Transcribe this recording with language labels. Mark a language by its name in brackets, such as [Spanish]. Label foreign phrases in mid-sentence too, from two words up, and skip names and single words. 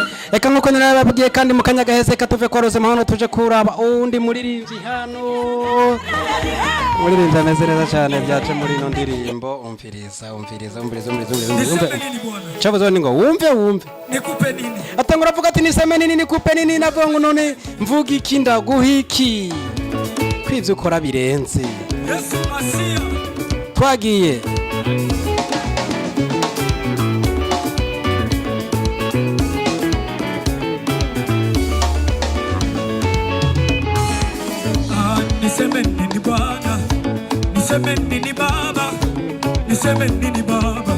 [Rundi] Eka nkuko narababwiye kandi mu kanya gaheze katuve kwa Rose Mahano tuje kuraba undi muririmbyi hano. Muririmbyi ameze neza cyane byaje muri ino ndirimbo. Umviriza. Chabuzo ni ngo wumve. [Swahili] Nikupe nini? [Rundi] Atangura avuga ati [Swahili] niseme nini nikupe nini [Rundi] navuga ngo none mvuga iki ndaguhiki. Kwivyo ukora birenze. Yesu Masia. Twagiye. [Swahili] Niseme nini Bwana? Niseme nini Baba? Niseme nini Baba?